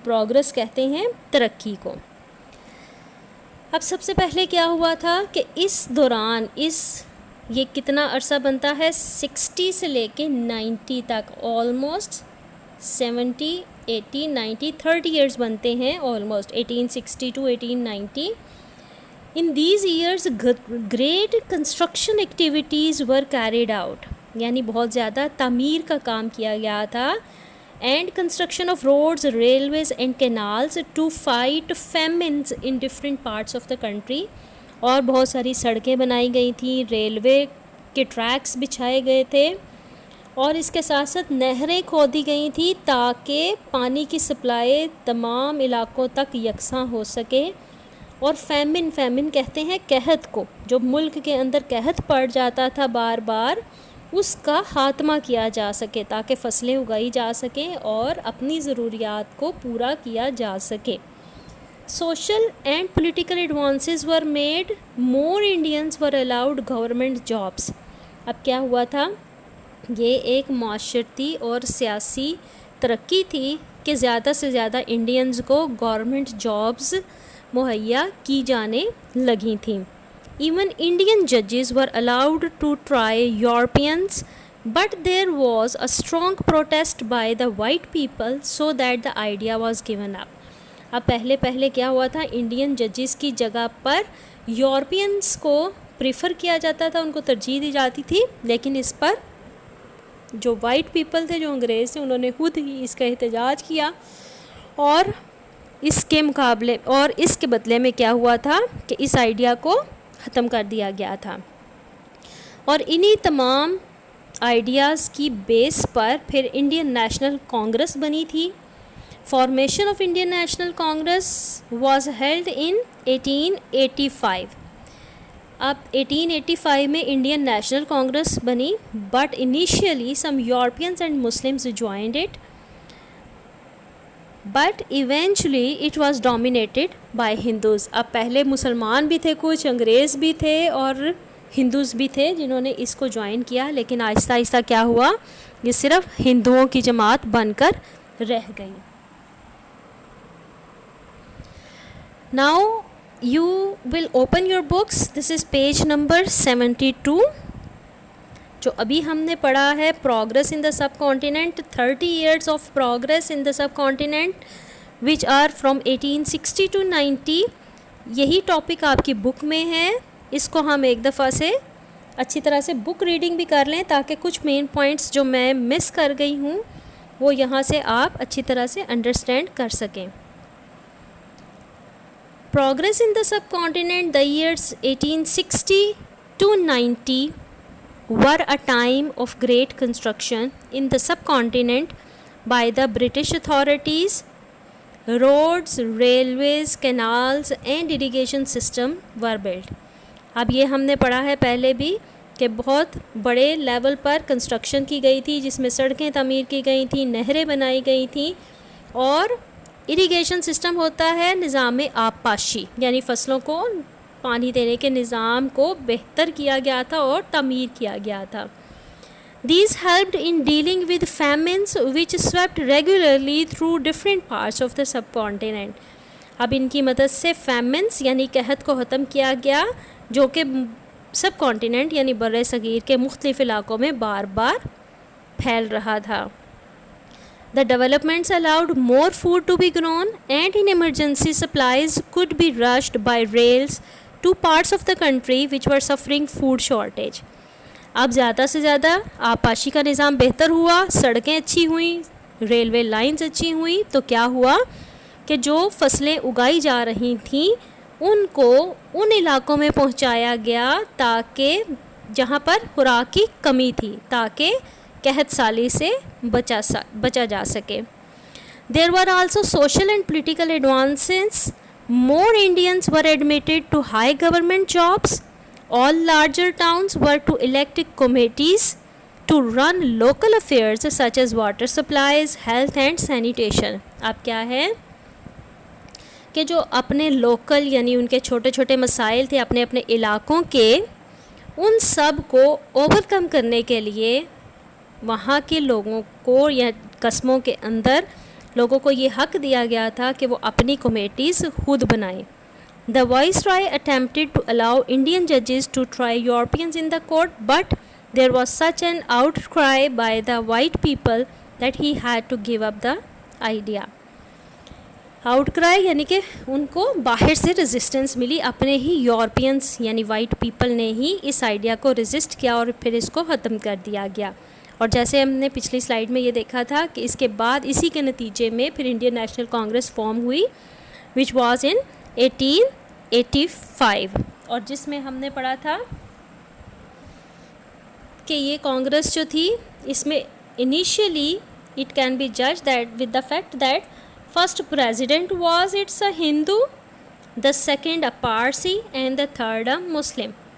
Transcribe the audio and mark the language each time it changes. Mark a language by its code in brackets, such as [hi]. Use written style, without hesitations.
[ur] Progress کہتے ہیں ترقی کو. اب سب سے پہلے کیا ہوا تھا کہ اس دوران یہ کتنا عرصہ بنتا ہے، 60 سے لے کے 90 تک، آلموسٹ 70 80 90 30 ایئرز بنتے ہیں، almost 1860 to 1890. [en] In these years great construction activities were carried out. [ur] یعنی بہت زیادہ تعمیر کا کام کیا گیا تھا. [en] And construction of roads, railways and canals to fight famines in different parts of the country. [ur] اور بہت ساری سڑکیں بنائی گئی تھیں، ریلوے کے ٹریکس بچھائے گئے تھے، اور اس کے ساتھ ساتھ نہریں کھودی گئی تھیں تاکہ پانی کی سپلائی تمام علاقوں تک یکساں ہو سکے. اور فیمن کہتے ہیں قحط کو، جو ملک کے اندر قحط پڑ جاتا تھا بار بار، اس کا خاتمہ کیا جا سکے تاکہ فصلیں اگائی جا سکیں اور اپنی ضروریات کو پورا کیا جا سکے. [en] Social and political advances were made. More Indians were allowed government jobs. [ur] اب کیا ہوا تھا؟ یہ ایک معاشرتی اور سیاسی ترقی تھی کہ زیادہ سے زیادہ انڈینز کو گورنمنٹ جابز مہیا کی جانے لگی تھیں. [en] Even Indian judges were allowed to try Europeans, but there was a strong protest by the white people, so that the idea was given up. [ur] اب پہلے کیا ہوا تھا؟ انڈین ججز کی جگہ پر یورپینس کو پریفر کیا جاتا تھا، ان کو ترجیح دی جاتی تھی، لیکن اس پر جو وائٹ پیپل تھے، جو انگریز تھے، انہوں نے خود ہی اس کا احتجاج کیا اور اس کے بدلے میں کیا ہوا تھا کہ اس آئیڈیا کو ختم کر دیا گیا تھا. اور انہی تمام آئیڈیاز کی بیس پر پھر انڈین نیشنل کانگریس بنی تھی. [en] Formation of Indian National Congress was held in 1885. [ur] اب 1885 میں انڈین نیشنل کانگریس بنی، [en] But initially some Europeans and Muslims joined it, but eventually it was dominated by Hindus. [ur] اب پہلے مسلمان بھی تھے، کچھ انگریز بھی تھے اور ہندوز بھی تھے جنہوں نے اس کو جوائن کیا، لیکن آہستہ آہستہ کیا ہوا؟ یہ صرف ہندوؤں کی جماعت بن کر رہ گئی. [en] Now you will open your books. This is page number 72. [ur] جو ابھی ہم نے پڑھا ہے [en] Progress in the subcontinent, 30 years of progress in the subcontinent which are from 1860 to 90. [ur] یہی ٹاپک آپ کی بک میں ہے. اس کو ہم ایک دفعہ سے اچھی طرح سے بک ریڈنگ بھی کر لیں تاکہ کچھ مین پوائنٹس جو میں مس کر گئی ہوں وہ یہاں سے آپ اچھی طرح سے انڈرسٹینڈ کر سکیں. [en] Progress in the subcontinent, the years 1860 to 90 were a time of great construction in the subcontinent by the British authorities. Roads, railways, canals and irrigation system were built. [ur] اب یہ ہم نے پڑھا ہے پہلے بھی کہ بہت بڑے لیول پر کنسٹرکشن کی گئی تھی، جس میں سڑکیں تعمیر کی گئی تھیں، نہریں بنائی گئی تھیں، اور اریگیشن سسٹم ہوتا ہے نظام آب پاشی، یعنی فصلوں کو پانی دینے کے نظام کو بہتر کیا گیا تھا اور تعمیر کیا گیا تھا. [en] These helped in dealing with famines which swept regularly through different parts of the subcontinent. [ur] اب ان کی مدد سے فیمنس یعنی قحط کو ختم کیا گیا جو کہ سب کانٹیننٹ یعنی بر صغیر کے مختلف علاقوں میں بار بار پھیل رہا تھا. [en] The developments allowed more food to be grown, and in emergency supplies could be rushed by rails to parts of the country which were suffering food shortage. [ur] اب زیادہ سے زیادہ آبپاشی کا نظام بہتر ہوا، سڑکیں اچھی ہوئیں، ریلوے لائنز اچھی ہوئیں، تو کیا ہوا کہ جو فصلیں اگائی جا رہی تھیں ان کو ان علاقوں میں پہنچایا گیا تاکہ جہاں پر خوراک کی کمی تھی، تاکہ قحط سالی سے بچا جا سکے. [en] There were also social and political advances. More Indians were admitted to high government jobs. All larger towns were to elect committees to run local affairs such as water supplies, health and sanitation. [ur] اب کیا ہے کہ جو اپنے local یعنی ان کے چھوٹے چھوٹے مسائل تھے اپنے اپنے علاقوں کے، ان سب کو اوور کم کرنے کے لیے وہاں کے لوگوں کو یا قصبوں کے اندر لوگوں کو یہ حق دیا گیا تھا کہ وہ اپنی کمیٹیز خود بنائیں. [en] The Viceroy attempted to allow Indian judges to try Europeans in the court, but there was such an outcry by the white people that he had to give up the idea. [ur] Out کرائی یعنی کہ ان کو باہر سے resistance ملی، اپنے ہی Europeans یعنی white people نے ہی اس آئیڈیا کو ریزسٹ کیا اور پھر اس کو ختم کر دیا گیا. اور جیسے ہم نے پچھلی سلائیڈ میں یہ دیکھا تھا کہ اس کے بعد اسی کے نتیجے میں پھر انڈین نیشنل کانگریس فارم ہوئی [en] which was in 1885، [ur] اور جس میں ہم نے پڑھا تھا کہ یہ کانگریس جو تھی اس میں [en] Initially it can be جج that with the fact that first president was it's a Hindu, the second a Parsi and the third a Muslim.